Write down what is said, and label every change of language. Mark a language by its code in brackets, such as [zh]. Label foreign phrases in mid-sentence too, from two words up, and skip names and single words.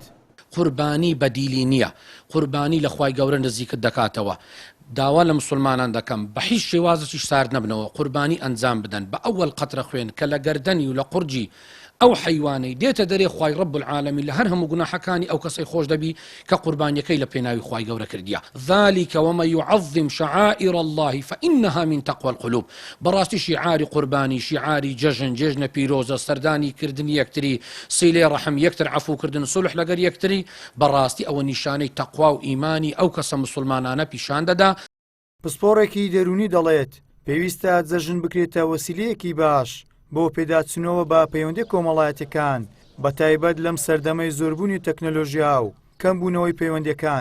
[ckb] قوربانی بەدیلی نییە، قوربانی لە خوای گەورە نزیکت دەکاتەوە. داوا لە مسلمانان دەکەم بە هیچ شێوازی سارد نەبنەوە قوربانی ئەنجام بدەن بە ئەوەل قەترە خوێن کە لە گەردەنی و لە قورجی ئەو حیوانەی دێتە دەرێ خوای [ar] رب العالمین [ckb] لە هەر هەموو گوناحەکانی ئەو کەسەی خۆش دەبی کە قوربانیەکەی لە پێناوی خوای گەورە کردیە. [ar] ذلك ومن يعظم شعائر الله فإنها من تقوى القلوب. [ckb] بەڕاستی شیعاری قوربانی شیعاری جەژن جێژنە پیرۆزە سەردانی کردنی یەکتری سیلێ ڕەحم یەکتر عەفوکردن سولح لەگەر یەکتری بەڕاستی ئەوە نیشانەی تەقوا و ئیمانی ئەو کەسە مسلمانانە پیشان دەدا. پسپۆڕێکی دەرونی دەڵێت پێویستە جەژن بکرێتە وەسیلەیەکی باش بۆ پێداچنەوە بە پەیوەندی کۆمەڵایەتەکان بە تایبەت لەم سەردەمەی زۆربوونی تەکنۆلۆژیا و کەمبوونەوەی پەیوەندیەکان.